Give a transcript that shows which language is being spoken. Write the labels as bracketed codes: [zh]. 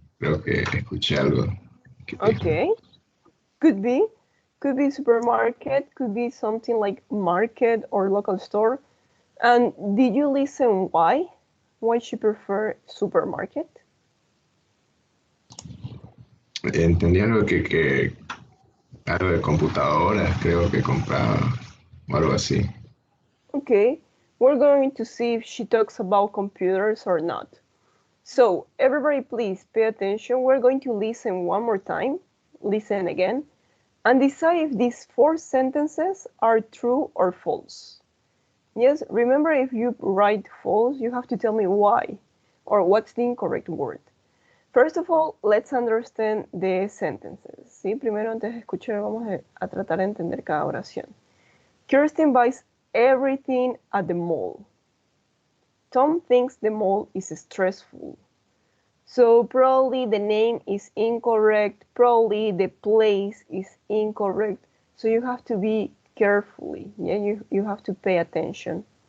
[es] Creo que escuché algo que dijo. [en] Okay, could be. Could be supermarket, could be something like market or local store. And did you listen why? Why she prefer supermarket? [es] Entendí algo que algo de computadoras, creo que compraba o algo así. [en] Okay, we're going to see if she talks about computers or not. So, everybody please pay attention. We're going to listen one more time, listen again, and decide if these 4 sentences are true or false. Yes, remember if you write false, you have to tell me why, or what's the incorrect word. First of all, let's understand the sentences. [es] ¿Sí? Primero, antes de escuchar, vamos a tratar de entender cada oración. [en] Kirsten buys everything at the mall. Tom thinks the mall is stressful. So probably the name is incorrect, probably the place is incorrect. So you have to be carefully, yeah, you have to pay attention.